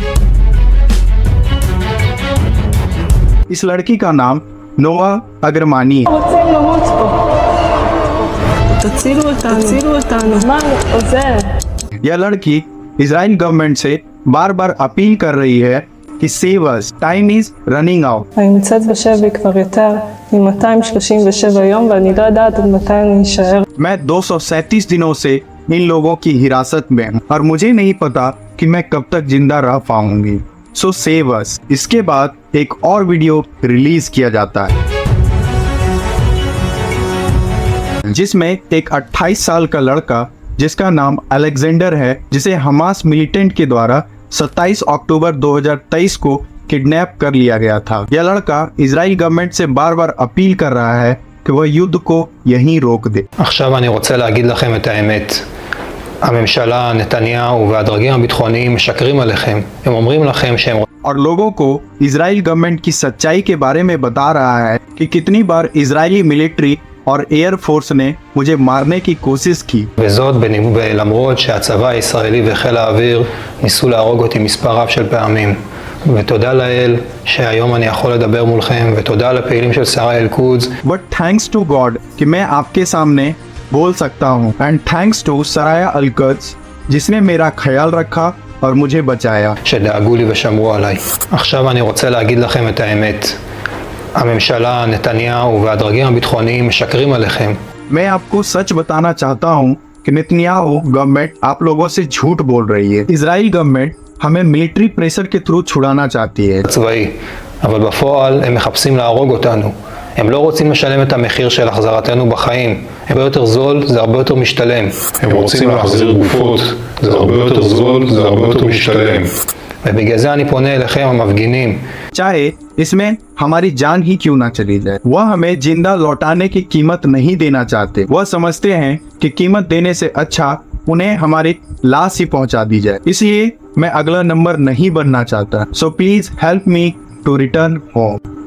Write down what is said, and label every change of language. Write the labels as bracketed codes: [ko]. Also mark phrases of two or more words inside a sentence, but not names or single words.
[hi] इस लड़की का नाम नोआ अगरमानी है। यह लड़की इजराइल गवर्नमेंट से बार बार अपील कर रही है कि [en] save us, time is running out. [he] אני נמצאת בשבי כבר יותר מ-237 יום ואני לא יודעת עד מתי אני אשאר. [hi] मैं 237 दिनों से इन लोगों की हिरासत में हूँ और मुझे नहीं पता कि मैं कब तक जिंदा रह पाऊंगी। [en] So save us. [hi] इसके बाद एक और वीडियो रिलीज किया जाता है जिसमें एक 28 साल का लड़का जिसका नाम अलेक्जेंडर है, जिसे हमास मिलिटेंट के द्वारा 27 अक्टूबर 2023 को किडनैप कर लिया गया था। यह लड़का इजराइल गवर्नमेंट से बार बार अपील कर रहा है कि वह युद्ध को यहीं रोक दे। [he] עכשיו אני רוצה להגיד לכם את האמת. הממשלה, נתניהו והדרגים הביטחוניים משקרים עליכם. הם אומרים לכם שהם... [hi] और लोगों को इजराइल गवर्नमेंट की सच्चाई के बारे में बता रहा है कि कितनी बार इजरायली मिलिट्री और [en] air force [hi] ने मुझे मारने की कोशिश की। [he] וזאת למרות שהצבא הישראלי וחיל האוויר ניסו להרוג אותי מספר רב של פעמים. ותודה לאל שהיום אני יכול לדבר מולכם, ותודה לפעילים של שרה אל-קודס. [en] But thanks to God [hi] कि मैं आपके सामने बोल सकता हूँ, [en] and thanks to [hi] सराया अल-कुद्स जिसने मेरा ख्याल रखा और मुझे बचाया। [he] שדאגו לי ושמרו עליי. עכשיו אני רוצה להגיד לכם את האמת. הממשלה, נתניהו והדרגים הביטחוניים משקרים עליכם. [hi] मैं आपको सच बताना चाहता हूँ कि नेतन्याहू गवर्नमेंट आप लोगों से झूठ बोल रही है। इजराइल गवर्नमेंट हमें [en] military pressure [hi] के थ्रू छुड़ाना चाहती है। [he] צבאי, אבל בפועל הם מחפשים להרוג אותנו. הם לא רוצים לשלם את המחיר של החזרתנו בחיים. הרבה יותר זול, זה הרבה יותר משתלם. הם רוצים להחזיר גופות, זה הרבה יותר זול, זה הרבה יותר משתלם. ובגלל זה אני פונה אליכם המפגינים. [hi] चाहे इसमें हमारी जान ही क्यों ना चली जाए, वह हमें जिंदा लौटाने की कीमत नहीं देना चाहते। वह समझते हैं कि कीमत देने से अच्छा उन्हें हमारी लाश ही पहुंचा दी जाए। इसलिए मैं अगला नंबर नहीं बनना चाहता। [en] so please help me to return home.